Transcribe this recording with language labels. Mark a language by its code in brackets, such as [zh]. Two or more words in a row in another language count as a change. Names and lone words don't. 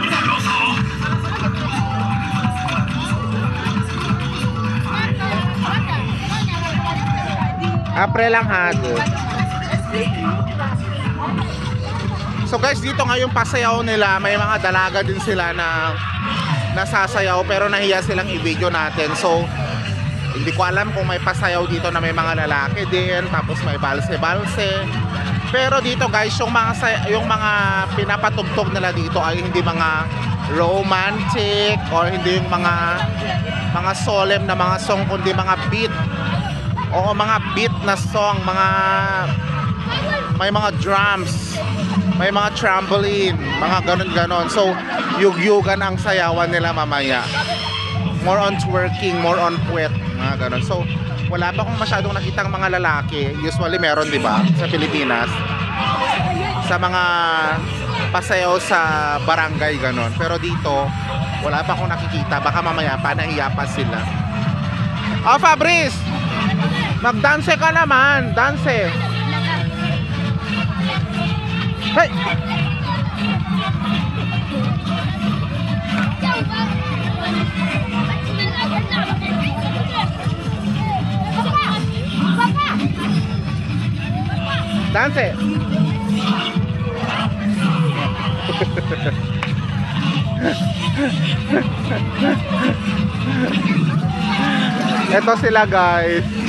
[tl] Apre lang had. So guys, dito ngayong pasayaw nila, may mga dalaga din sila na nasasayaw pero nahiya silang i-video natin. So hindi ko alam kung may pasayaw dito na may mga lalaki din, tapos may balse-balse. Pero dito guys, yung mga pinapatugtog nila dito ay hindi mga [en] romantic or [tl] hindi yung mga solemn na mga song, kundi mga beat. Oo, mga beat na song, may mga drums, may mga trampoline, mga ganon-ganon. So, yugyugan ang sayawan nila mamaya. [en] More on twerking, more on [tl] puwet, mga ganon. So, wala pa akong masyadong nakitang mga lalaki. Usually meron, di ba, sa Pilipinas. Sa mga pasayaw sa barangay, ganon. Pero dito, wala pa akong nakikita. Baka mamaya pa, nahiya pa sila. Oh, Fabrice! Magdanse ka naman, danse. Hey! Danse. Ito sila guys.